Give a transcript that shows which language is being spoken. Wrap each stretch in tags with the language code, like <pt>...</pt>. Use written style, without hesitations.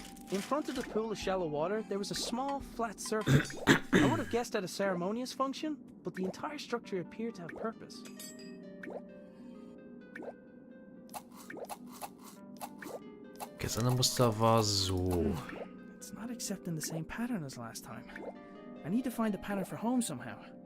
<en>In front of the pool of shallow water, there was a small, flat surface. I would have guessed at a ceremonious function, but the entire structure appeared to have purpose.</en> <de>Das andere Muster war so.</de> <en>It's not accepting the same pattern as last time. I need to find a pattern for home somehow.</en>